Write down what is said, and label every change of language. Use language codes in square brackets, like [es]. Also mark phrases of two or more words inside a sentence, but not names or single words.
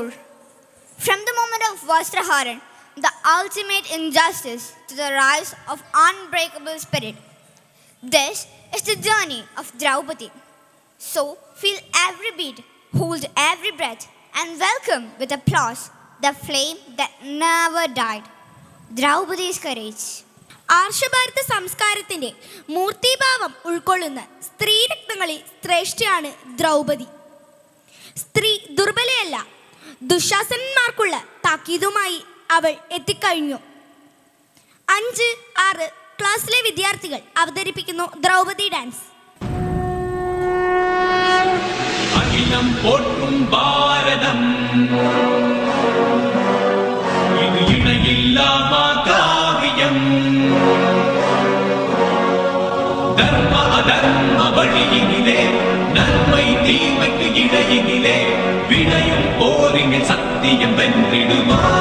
[en] From the moment of Vastraharan, the ultimate injustice, to the rise of unbreakable spirit. This is the journey of Draupadi. So feel every beat, hold every breath, and welcome with applause the flame that never died. Draupadi's courage. [ml] ആർഷഭാരത സംസ്കാരത്തിൻ്റെ മൂർത്തിഭാവം ഉൾക്കൊള്ളുന്ന സ്ത്രീരത്നങ്ങളിൽ ശ്രേഷ്ഠയാണ് ദ്രൗപദി. സ്ത്രീ ദുർബലയല്ല, ദുശാസനന്മാർക്കുള്ള താക്കീതുമായി അവൾ എത്തിക്കഴിഞ്ഞു. 5, 6 ക്ലാസ്സിലെ വിദ്യാർത്ഥികൾ അവതരിപ്പിക്കുന്നു ദ്രൗപദി ഡാൻസ്. [ta] அகிலம் போற்றும் பாரதம் இது இணையில்லாமா காவியம் தர்ம அதர்ம வழியினிலே நன்மை தீமைக்கு இடையினிலே விளையும் போரினில் சத்தியம் வென்றிடுமா